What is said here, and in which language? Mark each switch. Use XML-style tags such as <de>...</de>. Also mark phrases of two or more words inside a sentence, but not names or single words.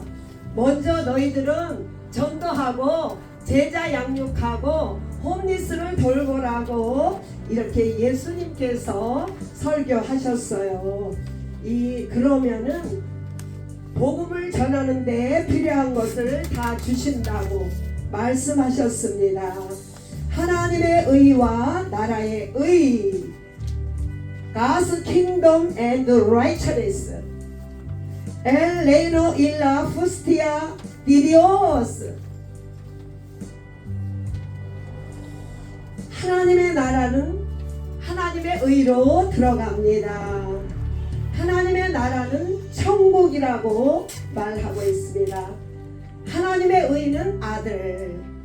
<ko>먼저 너희들은 전도하고 제자 양육하고 홈리스를 돌보라고 이렇게 예수님께서 설교하셨어요. 그러면은 복음을 전하는데 필요한 것을 다 주신다고 말씀하셨습니다. 하나님의 의와 나라의 의,</ko> <en>God's kingdom and righteousness.</en> <es>El reino y la justicia de Dios.</es> <ko>하나님의 나라는 하나님의 의로 들어갑니다. 하나님의 나라는 천국이라고 말하고 있습니다. 하나님의 의는 아들.</ko>